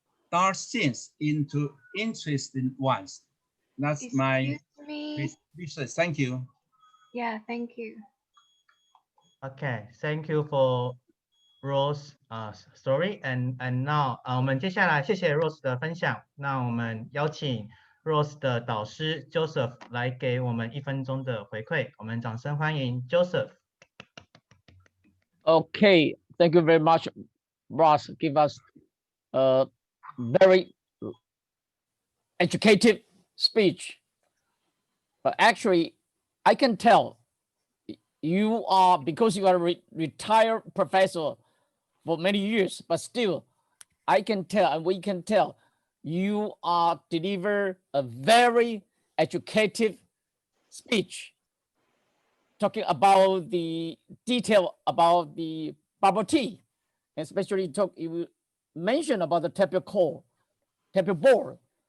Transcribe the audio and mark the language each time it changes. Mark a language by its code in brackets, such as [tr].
[en] dark scenes into interesting ones. That's my research. Thank you. Yeah, thank you. Okay, thank you for Rose story and now [zh] 我们接下来谢谢 Rose 的分享。那我们邀请 Rose 的导师 Joseph 来给我们1分钟的回馈。我们掌声欢迎 Joseph。 [en] Okay, thank you very much, Ross. Give us a very educative speech. But actually, I can tell you are, because you are a retired professor for many years, but still, I can tell, and we can tell, you are deliver a very educative speech, talking about the detail about the bubble tea, especially you mentioned about the tapioca board.